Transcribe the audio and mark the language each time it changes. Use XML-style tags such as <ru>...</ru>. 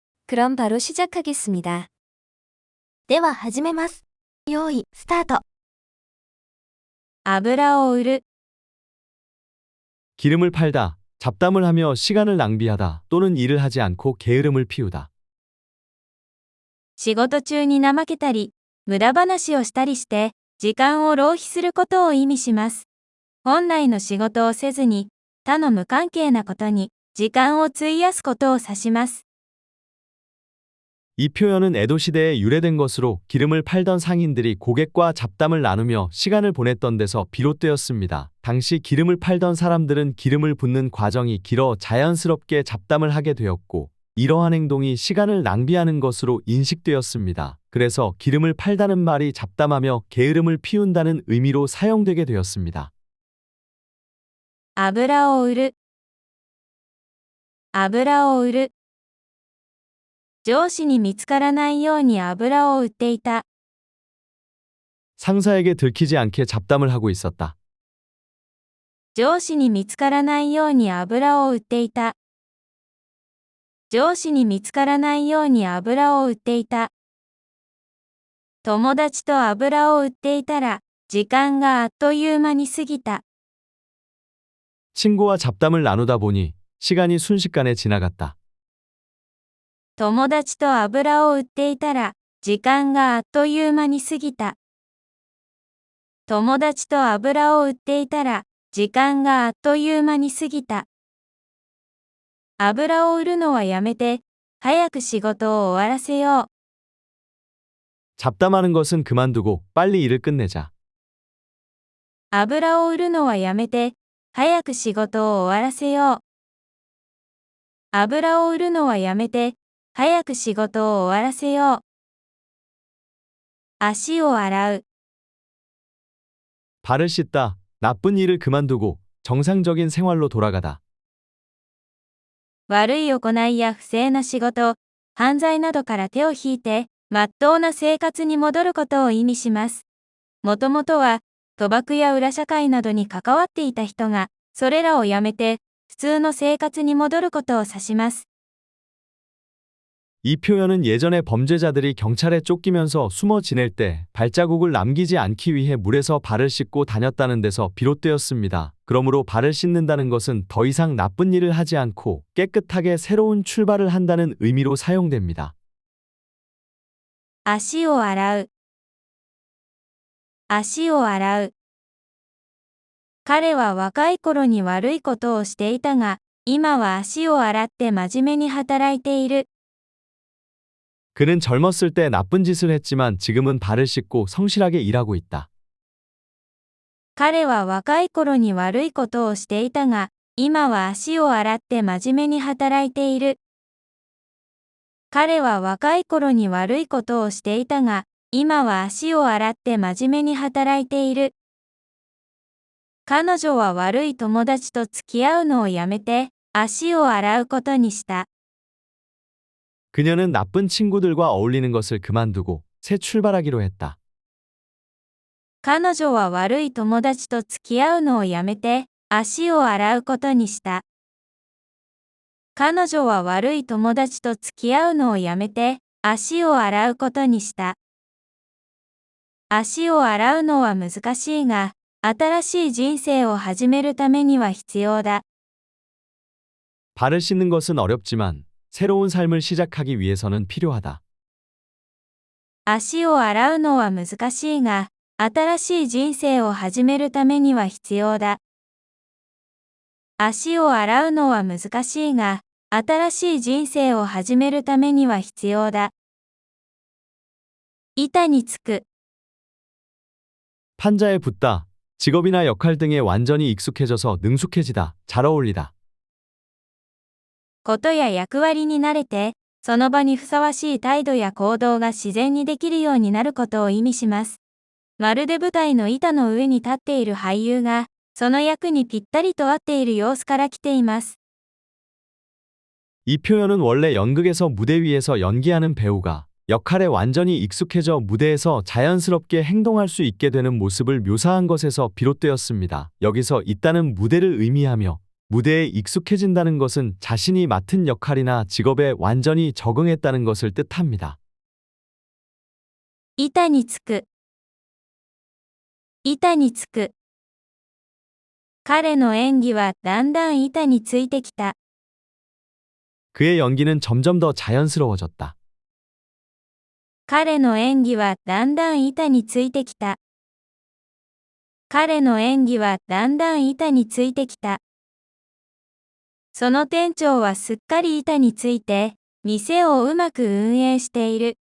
<ko>그럼 바로 시작하겠습니다.</ko> <ja>では始めます。用意、スタート。油を売る、</ja> <ko>기름을 팔다, 잡담을 하며 시간을 낭비하다 또는 일을 하지 않고 게으름을 피우다.</ko> <ja>仕事中に怠けたり、無駄話をしたりして、時間を浪費することを意味します。本来の仕事をせずに、他の無関係なことに時間を費やすことを指します。</ja> <ko>이 표현은 에도 시대에 유래된 것으로 기름을 팔던 상인들이 고객과 잡담을 나누며 시간을 보냈던 데서 비롯되었습니다. 당시 기름을 팔던 사람들은 기름을 붓는 과정이 길어 자연스럽게 잡담을 하게 되었고, 이러한 행동이 시간을 낭비하는 것으로 인식되었습니다. 그래서 기름을 팔다는 말이 잡담하며 게으름을 피운다는 의미로 사용되게 되었습니다.</ko> <ja>油を売る、油を売る。上司に見つからないように油を売っていた。</ja> <ko>상사에게 들키지 않게 잡담을 하고 있었다.</ko> <ja>上司に見つからないように油を売っていた。上司に見つからないように油を売っていた。友達と油を売っていたら、時間があっという間に過ぎた。</ja> <ko>친구와 잡담을 나누다 보니 시간이 순식간에 지나갔다.</ko> <ja>友達と油を売っていたら、時間があっという間に過ぎた。友達と油を売っていたら、時間があっという間に過ぎた。油を売るのはやめて、早く仕事を終わらせよう。</ja> <ko>잡담하는 것은 그만두고 빨리 일을 끝내자.</ko> <ja>油を売るのはやめて、早く仕事を終わらせよう。油を売るのはやめて、早く仕事を終わらせよう。足を洗う、</ja> <ko>발을 씻다, 나쁜 일을 그만두고 정상적인 생활로 돌아가다.</ko> <ja>悪い行いや不正な仕事、犯罪などから手を引いて、まっとうな生活に戻ることを意味します。もともとは、賭博や裏社会などに関わっていた人が、それらをやめて、普通の生活に戻ることを指します。</ja> <ko>이 표현은 예전에 범죄자들이 경찰에 쫓기면서 숨어 지낼 때 발자국을 남기지 않기 위해 물에서 발을 씻고 다녔다는 데서 비롯되었습니다. 그러므로 발을 씻는다는 것은 더 이상 나쁜 일을 하지 않고 깨끗하게 새로운 출발을 한다는 의미로 사용됩니다.</ko> <ja>足を洗う、足を洗う。彼は若い頃に悪いことをしていたが、今は足を洗って真面目に働いている。</ja> <ko>그는 젊었을 때 나쁜 짓을 했지만 지금은 발을 씻고 성실하게 일하고 있다.</ko> <ja>彼は若い頃に悪いことをしていたが、今は足を洗って真面目に働いている。彼は若い頃に悪いことをしていたが、今は足を洗って真面目に働いている。彼女は悪い友達と付き合うのをやめて、足を洗うことにした。</ja> <ko>그녀는 나쁜 친구들과 어울리는 것을 그만두고 새 출발하기로 했다.</ko> <ja>彼女は悪い友達と付き合うのをやめて、足を洗うことにした。彼女は悪い友達と付き合うのをやめて、足を洗うことにした。足を洗うのは難しいが、新しい人生を始めるためには必要だ。</ja> <ko>발을 씻는 것은 어렵지만 새로운 삶을 시작하기 위해서는 필요하다.</ko> <ja>足を洗うのは難しいが、新しい人生を始めるためには必要だ。足を洗うのは難しいが、新しい人生を始めるためには必要だ。板につく、</ja> <ko>판자에 붙다, 직업이나 역할 등에 완전히 익숙해져서 능숙해지다, 잘 어울리다.</ko> <ja>ことや役割に慣れて、その場にふさわしい態度や行動が自然にできるようになることを意味します。まるで舞台の板の上に立っている俳優が、その役にぴったりと合っている様子から来ています。</ja> <ko>이 표현은 원래 연극에서 무대 위에서 연기하는 배우가 역할에 완전히 익숙해져 무대에서 자연스럽게 행동할 수 있게 되는 모습을 묘사한 것에서 비롯되었습니다. 여기서 있다는 무대를 의미하며 무대에 익숙해진다는 것은 자신이 맡은 역할이나 직업에 완전히 적응했다는 것을 뜻합니다.</ko> <ja>板につく。板につく。彼の演技はだんだん板についてきた。</ja> <ko>그의 연기는 점점 더 자연스러워졌다.</ko> <ja>彼の演技はだんだん板についてきた。彼の演技はだんだん板についてきた。その店長はすっかり板について、店をうまく運営している。</ja>